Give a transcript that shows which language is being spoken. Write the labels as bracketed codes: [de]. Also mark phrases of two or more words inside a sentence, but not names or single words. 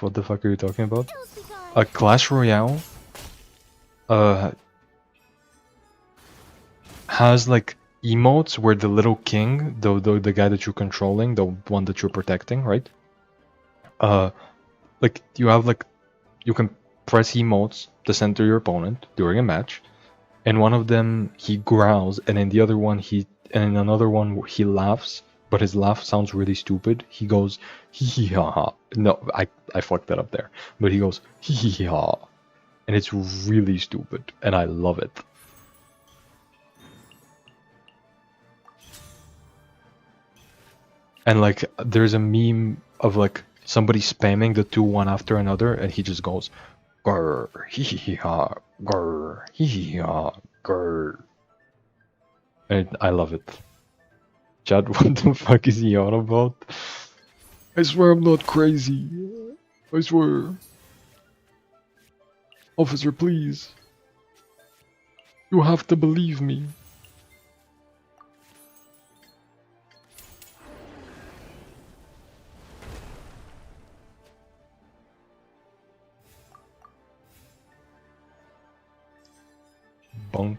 [en] What the fuck are you talking about? A Clash Royale has like emotes where the little king, the guy that you're controlling, the one that you're protecting, right? Like you have like, you can press emotes to center your opponent during a match, and one of them he growls, and in the other one and in another one he laughs, but his laugh sounds really stupid. He goes hee hee ha ha. No, I fucked that up there. But he goes hee hee ha, and it's really stupid, and I love it. And like, there's a meme of like somebody spamming the 2 one after another, and he just goes grr hee hee ha grr hee hee ha grr. I love it. Chad, what the fuck is he on about? I swear I'm not crazy. I swear. Officer, please. You have to believe me. Bonk.